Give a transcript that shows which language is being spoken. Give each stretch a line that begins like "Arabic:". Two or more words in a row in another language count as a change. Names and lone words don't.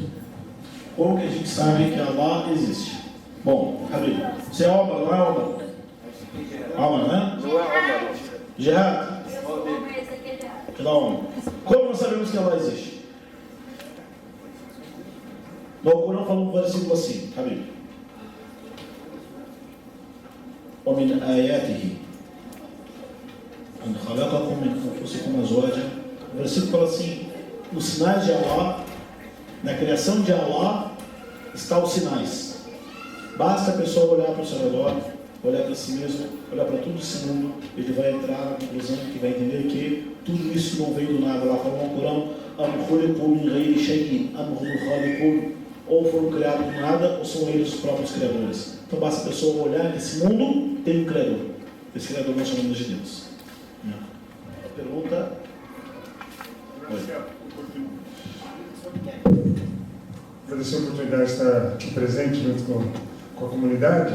Portuguese: Como que a gente sabe que Allah existe? Bom, Habib, você é Omar, não é Omar? Omar, né? Não é Omar. Gerard? Que dá Omar. Como nós sabemos que Allah existe? No Corão fala um versículo assim, Habib.
Arabic: ومن آياته أن خلقكم من أنفسكم أزواجا.
Portuguese: O versículo fala assim: nos sinais de Allah, na criação de Allah, estão os sinais. Basta a pessoa olhar para o seu redor, olhar para si mesmo, olhar para todo esse mundo, ele vai entrar na conclusão que vai entender que tudo isso não veio do nada. Lá fala no Corão:
Arabic: أم خلقوا من غير شيء أم هم الخالقون.
Portuguese: Ou foram criados do nada, ou são eles os próprios criadores. Então basta a pessoa olhar que esse mundo tem um criador. Esse criador nós chamamos de Deus. A pergunta. Agradecer a oportunidade de estar aqui presente junto com a comunidade.